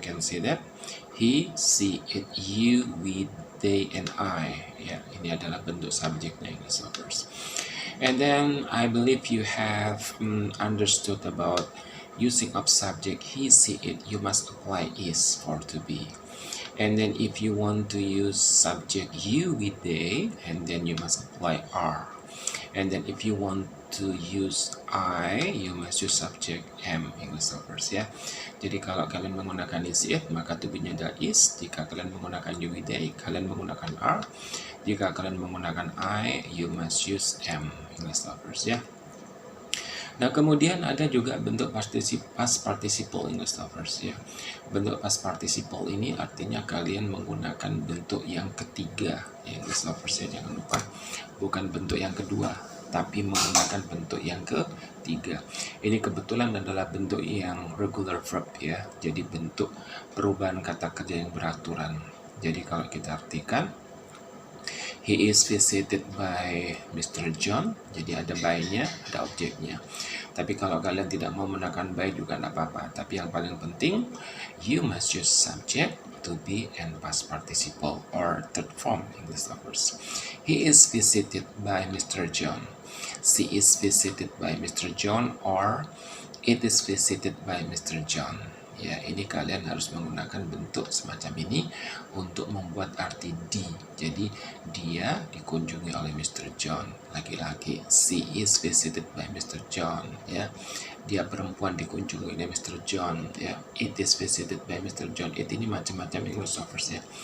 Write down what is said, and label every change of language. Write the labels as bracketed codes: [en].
[en] You can see that he, she, it, you, we, they, and I. [id] Ya, ini adalah bentuk subjeknya English lovers. [en] And then I believe you have understood about using of subject he, she, it. You must apply is for to be. And then if you want to use subject you with they, and then you must apply are. And then if you want to use I, you must use subject am, English lovers ya. [id] Jadi kalau kalian menggunakan is it, maka to be-nya adalah is. Jika kalian menggunakan you with they, kalian menggunakan are. Jika kalian menggunakan I, [en] you must use am, [id] English lovers ya. Nah, kemudian ada juga bentuk past participle English lovers ya. Bentuk past participle ini artinya kalian menggunakan bentuk yang ketiga English lovers ya, jangan lupa. Bukan bentuk yang kedua, tapi menggunakan bentuk yang ketiga. Ini kebetulan adalah bentuk yang regular verb ya. Jadi bentuk perubahan kata kerja yang beraturan. Jadi kalau kita artikan, [en] he is visited by Mr. John. [id] Jadi ada by-nya, ada objeknya. Tapi kalau kalian tidak mau menekan by juga tidak apa-apa. Tapi yang paling penting, [en] you must use subject, to be, and past participle or third form [id] English lovers. [en] He is visited by Mr. John. She is visited by Mr. John, or it is visited by Mr. John. [id] Ya, ini kalian harus menggunakan bentuk semacam ini untuk membuat arti di. Jadi dia dikunjungi oleh Mr. John, laki-laki. [en] She is visited by Mr. John. [id] Ya, dia perempuan dikunjungi oleh [en] Mr. John. Ya, it is visited by Mr. John. It [id] ini macam-macam [en] English lovers ya.